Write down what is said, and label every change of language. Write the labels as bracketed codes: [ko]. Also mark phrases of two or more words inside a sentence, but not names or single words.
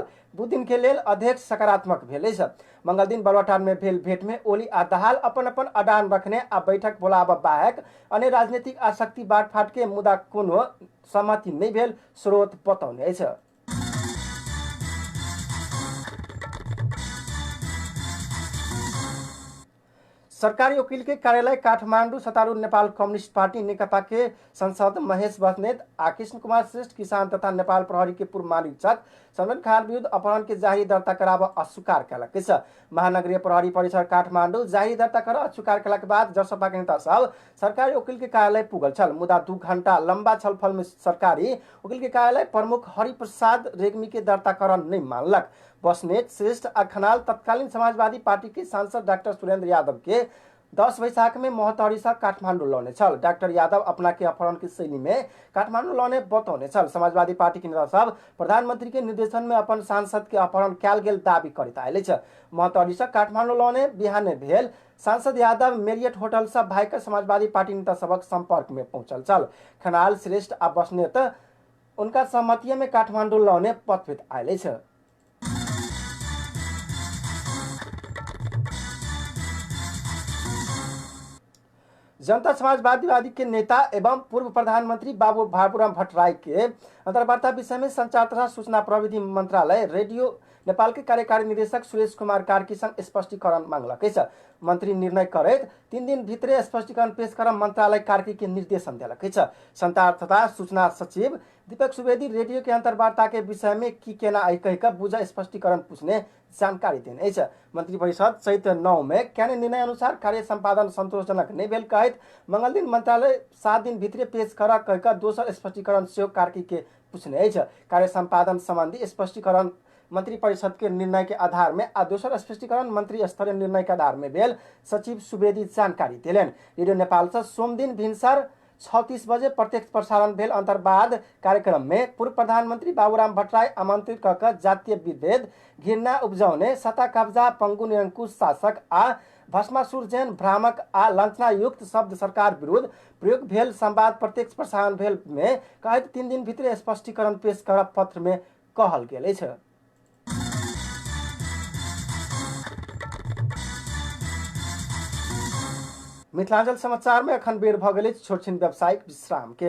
[mai] बुध दिन के लेल अध्यक्ष सकारात्मक भेल अछि। मंगल दिन बालुआटार में भेल भेंट में ओली आ दाहाल अपन अपन अडान रखने आ बैठक बोलाबा बाहेक अन्य राजनीतिक आसक्ति बाँटफाँट के मुदा कोनो सहमति नहीं भेल स्रोत बतौने अछि। सरकारी वकील के कार्यालय काठमाडौँ सत्तारूढ़ नेपाल कम्युनिस्ट पार्टी नेकपा के सांसद महेश बस्नेत आ कृष्ण कुमार श्रेष्ठ किसान तथा नेपाल प्रहरी के पूर्व महानिरीक्षक सलमान खान विरुद्ध अपहरण के जारी दर्ता कराबा अस्वीकार कयलक अछि। महानगरीय प्रहरी परिसर काठमाडौँ जारी दर्ता कर अस्वीकार कयलाक बाद जसपा के नेता सब सरकारी वकील के कार्यालय पुगल छल। मुदा 2 घंटा लंबा छलफल में सरकारी वकील के कार्यालय प्रमुख हरिप्रसाद रेग्मी के दर्ता कर नहीं मानलक। बस्नेत श्रेष्ठ आ खनाल तत्कालीन समाजवादी पार्टी के सांसद डॉक्टर सुरेंद्र यादव के 10 वैशाख में मोहतरी से काठमांडू लौने छल। डॉक्टर यादव अपना के अपहरण की शैली में काठमांडू लौने बतौने छल। समाजवादी पार्टी के नेता सब प्रधानमंत्री के निर्देशन में अपन सांसद के अपहरण कयल गेल दावी करैत आयल अछि। मोहतरी से काठमांडू लौने बिहाने भेल सांसद यादव मेरियट होटल से भाइकर समाजवादी पार्टी नेता सबक संपर्क में पहुंचल छल। खनाल श्रेष्ठ आ बस्नेत उनका सहमति में काठमांडू लौने पथवित आयल अछि। जनता समाजवादी के नेता एवं पूर्व प्रधानमंत्री बाबू बाबूराम भट्टराई के अंतर्वार्ता विषय में संचार तथा सूचना प्रविधि मंत्रालय रेडियो नेपाल के कार्यकारी निदेशक सुरेश कुमार कार्की संग स्पष्टीकरण मांगलक अछि। मंत्री निर्णय करैत 3 दिन भीतरे स्पष्टीकरण पेश कर मंत्रालय कार्की के निर्देशन देलक अछि। संचार तथा सूचना सचिव दीपक सुवेदी रेडियो के अंतर्वार्ता के विषय में की केना कह बुझा स्पष्टीकरण पूछने जानकारी देने अछि। मंत्रिपरिषद चैत्र 9 में केने निर्णय अनुसार कार्य संपादन संतोषजनक नहीं भेल कहैत मंगल दिन मंत्रालय 7 दिन भीतरे पेश कर कह दोसर स्पष्टीकरण सेहो कार्की के पूछने अछि। कार्य संपादन संबंधी स्पष्टीकरण मंत्रिपरिषद के निर्णय के आधार में आ दोसर स्पष्टीकरण मंत्री स्तरीय निर्णय के आधार में भेल सचिव सुवेदी जानकारी दिलेन। रेडियो नेपाल से सोम दिन भिनसर 6:30 बजे प्रत्यक्ष प्रसारण भेल अंतर्वाद कार्यक्रम में पूर्व प्रधानमंत्री बाबूराम भट्टराई आमंत्रित कर जातीय विभेद घृणा उपजाउने सत्ता कब्जा पंगु निरंकुश शासक आ भस्मासुर जैन भ्रामक आ लांछना युक्त शब्द सरकार विरुद्ध प्रयोग भेल संवाद प्रत्यक्ष प्रसारण भेल में कहैत 3 दिन भीतर स्पष्टीकरण पेश कर पत्र में कहल गेल अछि। मिथिलांचल समाचार में अखन बेर भ गेल छोट छिन व्यावसायिक विश्राम के।